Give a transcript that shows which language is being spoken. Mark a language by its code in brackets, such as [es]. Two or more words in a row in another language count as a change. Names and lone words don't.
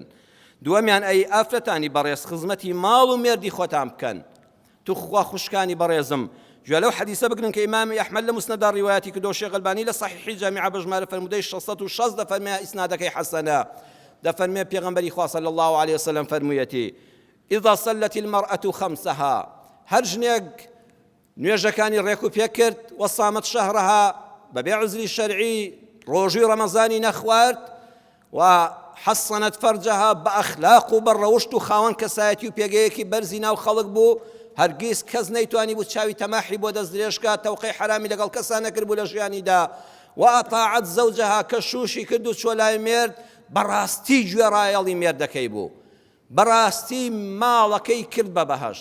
[ckb] دووەمیان ئەی ئافرەتانی بەڕێز، خزمەتی ماڵ و مێردی خۆتان بکەن. تو خوا خوشکانی بەڕێزم، گوێ لەو حەدیسە بگرن کە ئیمامی ئەحمەد لە موسنەدا ڕیوایەتی کردو، شێخ ئەلبانی لە صحیحی جامیعە بە ژمارە فەرموودەی 660 دەفەرمێ ئیسنادەکەی حەسەنە. دەفەرمێ پێغەمبەری خوا [ar] صلی الله علیه وسلم [ckb] فەرموویەتی: [ar] ئیذا صلت المرأة خمسها، [ckb] هەر ژنێک نوێژەکانی ڕێک و پێ کرد، [ar] وەسامت شەهرەها، [ckb] بەبێ عزری شەرعی ڕۆژوی ڕەمەزانی نەخوارد [ar] و حەسەنەت فەرجەها [ckb] بە ئەخلاق و بە ڕەوشت و خاوەن کەسایەتی و پێگەیەکی بەرزی ناو خەڵک بوو، هەرگیز کەس نەیتوانی بوو چاوی تەماحی بۆ دەست درێژکات، تەوقەی حرامی لەگەڵ کەسان نەکرد بوو لە ژیانیدا، [ar] و ئەطاعەت زەوجەها [ckb] کە شوشی کرد و چۆ لای مێرد بەڕاستی گوێڕایەڵی مێردەکەی بوو، بەڕاستی ماڵەکەی کرد بە بەهەشت.